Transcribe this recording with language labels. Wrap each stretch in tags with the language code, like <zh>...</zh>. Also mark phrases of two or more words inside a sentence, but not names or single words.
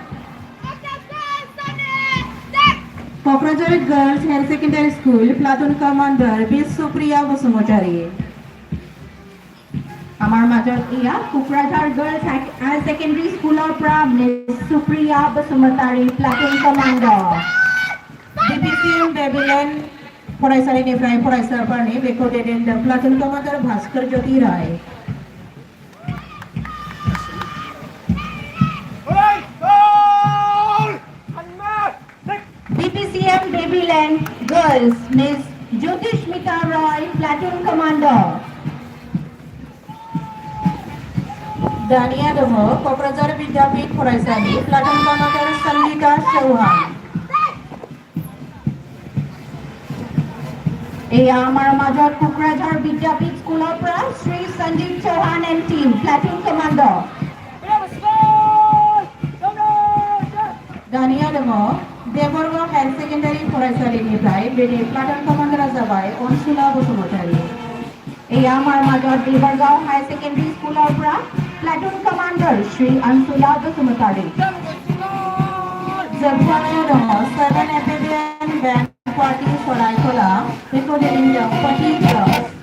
<en>Kokrajhar Girls Higher Secondary School, Platoon Commander Miss Supriya Basumatari. Amar Major Iya, Kokrajhar Girls Higher Secondary School of Miss Supriya Basumatari, Platoon Commander.</en> <brx>DPCM Babylon फरायसालिनिफ्राय फरायसाफोरनि बेखौ दैदेनदों</brx> <en>platoon commander</en> <brx>भास्कर ज्योति राय।</brx> <en>DPCM Babylon Girls, Miss Jyotishmita Roy, Platoon Commander.</en> <brx>दानिया दङ क'क्राझार विद्यापीठ फरायसालि,</brx> <en>platoon commander</en> <brx>सल्लिता चौहान।</brx> <as>এয়া আমাৰ মাজৰ कोकराझार विद्यापीठ स्कूলৰ পৰা শ্ৰী সঞ্জীৱ চৌহান</as> <en>and team, Platoon Commander.</en> <brx>दानिया दङ देबरगाव हायर सेकेन्डारि फरायसालिनिफ्राय बेनि प्लाटुन कमान्डारा जाबाय अनसुला बसुमतारी।</brx> <as>এয়া আমাৰ মাজৰ देबरगाव हायर सेकेन्डारि स्कूলৰ পৰা</as> <en>platoon commander</en> <as>श्री अनसुला बसुमतारी।</as> <brx>जोबथारनायाव दङ</brx> <en>7 Amphibian Band Party Saraikala, recorded in the party club.</en>